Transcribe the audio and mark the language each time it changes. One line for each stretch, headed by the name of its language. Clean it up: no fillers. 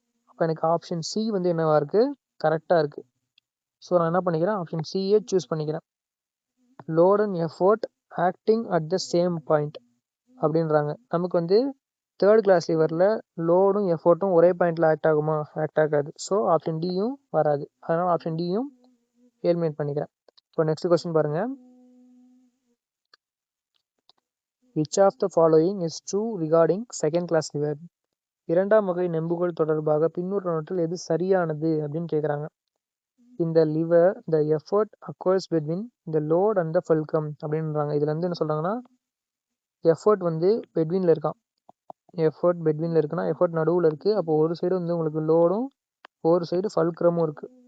Tamil: அப்போ எனக்கு option C வந்து என்னவா இருக்குது, கரெக்டாக இருக்குது. ஸோ நான் என்ன பண்ணிக்கிறேன், ஆப்ஷன் சியே சூஸ் பண்ணிக்கிறேன்.
English: Load and effort acting at the same point அப்படின்றாங்க.
Tamil: நமக்கு வந்து தேர்ட் கிளாஸ் லிவரில் லோடும் எஃபோர்ட்டும் ஒரே பாயிண்டில் ஆக்ட் ஆகுமா, ஆக்ட் ஆகாது. ஸோ ஆப்ஷன் டியும் வராது, அதனால் ஆப்ஷன் டியும் எலிமினேட் பண்ணிக்கிறேன். இப்போ நெக்ஸ்ட் கொஸ்டின் பாருங்கள்,
English: which of the following is true regarding second class liver?
Tamil: இரண்டாம் வகை நெம்புகோல் தொடர்பாக பின்வருவனவற்றில் எது சரியானது அப்படின்னு கேட்குறாங்க.
English: இந்த lever the effort occurs between the load and the fulcrum அப்படின்றாங்க.
Tamil: இதுல என்ன சொல்றாங்கன்னா, எஃபர்ட் பெட்வின்ல இருக்கான். எஃபர்ட் பெட்வின்ல இருக்குன்னா எஃபர்ட் நடுவில் இருக்கு. அப்போ ஒரு சைடு உங்களுக்கு லோடும் ஒரு சைடு ஃபல்க்ரமும் இருக்கு.